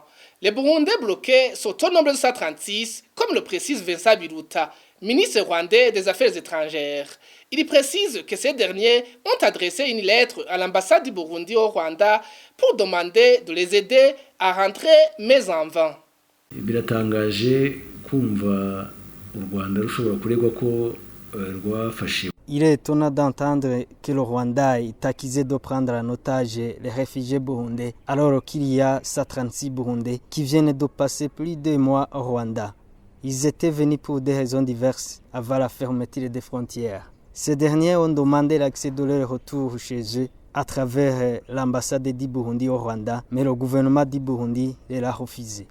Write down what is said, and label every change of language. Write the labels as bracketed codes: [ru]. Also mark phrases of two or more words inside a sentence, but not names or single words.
[fr] Les Burundais bloqués sont au nombre de 136, comme le précise Vincent Biruta, ministre rwandais des Affaires étrangères. Il précise que ces derniers ont adressé une lettre à l'ambassade du Burundi au Rwanda pour demander de les aider à rentrer, mais en vain. [rw] Biratangaje kumva u Rwanda rushobora kuregwa ko rwafashe. [fr] Il est étonnant d'entendre que le Rwanda est accusé de prendre en otage les réfugiés burundais, alors qu'il y a 136 Burundais qui viennent de passer plus de mois au Rwanda. Ils étaient venus pour des raisons diverses avant la fermeture des frontières. Ces derniers ont demandé l'accès de leur retour chez eux à travers l'ambassade du Burundi au Rwanda, mais le gouvernement du Burundi l'a refusé.